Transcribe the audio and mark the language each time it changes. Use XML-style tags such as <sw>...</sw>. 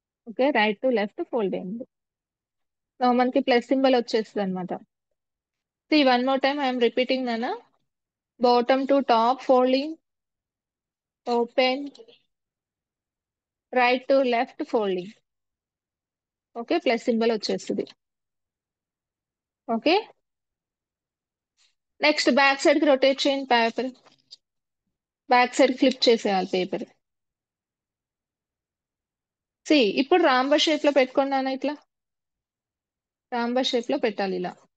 <te>Okay, right to left fold వేయండి.</te> <en>Now</en> <te>మనకి plus symbol వచ్చేస్తుంది అనమాట.</te> <en>See one more time I am repeating Nana. Bottom to top folding, open, right to left folding.</en> <te>Okay, plus symbol వచ్చేస్తుంది. Okay, next back side కి rotate చేయండి paper, back side flip చేసేయాలి paper. ఇప్పుడు రాంబ shape లో పెట్టుకున్నాను ఇట్లా. రాంబ shape లో పెట్టాలి ఇలా.</te>